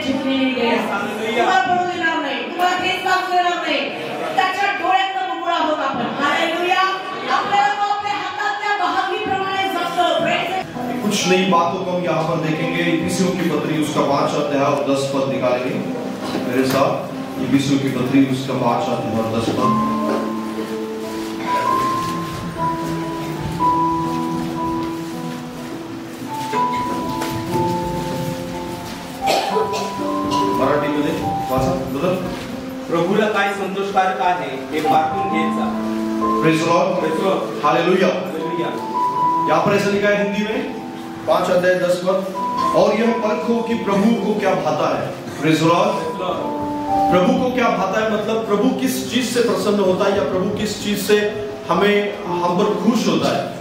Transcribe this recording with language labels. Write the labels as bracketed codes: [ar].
[mr] तुम्हाला पडू देणार नाही, तुम्हाला केस लागू देणार नाही. त्याच्या डोळ्यातनं मुकुळा होत आपण. हालेलुया. आपल्याला तो आपल्या हातातल्या बहादुरीप्रमाणे जपतो. [hi] कुछ नई बातों को हम यहाँ पर देखेंगे. इफिसियों की पत्री उसका 5 अध्याय और 10 पद निकालेंगे मेरे साथ. इफिसियों की पत्री उसका 5 अध्याय और 10 पद. [mr] मराठीमध्ये वाचा बदल. प्रभूला काय संतोषकारक आहे हे पाठवून घेत जा. [en] Praise Lord. Hallelujah. Hallelujah. [hi] यहाँ पर ऐसा लिखा है हिंदी में 5 अध्याय 10 पद. और यह परखो कि प्रभु को क्या भाता है. [en] Praise Lord. [hi] प्रभु को क्या भाता है मतलब प्रभु किस चीज से प्रसन्न होता है या प्रभु किस चीज से हम पर खुश होता है.